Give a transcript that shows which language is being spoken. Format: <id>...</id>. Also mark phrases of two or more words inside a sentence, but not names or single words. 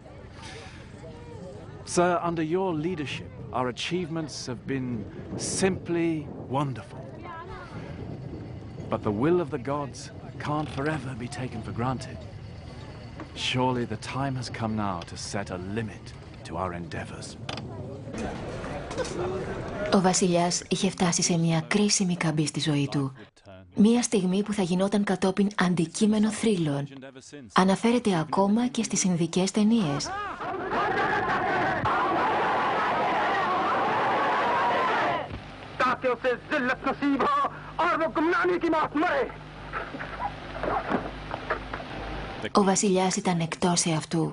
<en>Sir, under your leadership, our achievements have been simply wonderful. But the will of the gods can't forever be taken for granted. Surely the time has come now to set a limit to our endeavors.</en> <el>Ο βασιλιάς είχε φτάσει σε μια κρίσιμη καμπή στη ζωή του. Μια στιγμή που θα γινόταν κατόπιν αντικείμενο θρύλων. Αναφέρεται ακόμα και στις ινδικές ταινίες. Ο βασιλιάς ήταν εκτός εαυτού.</el>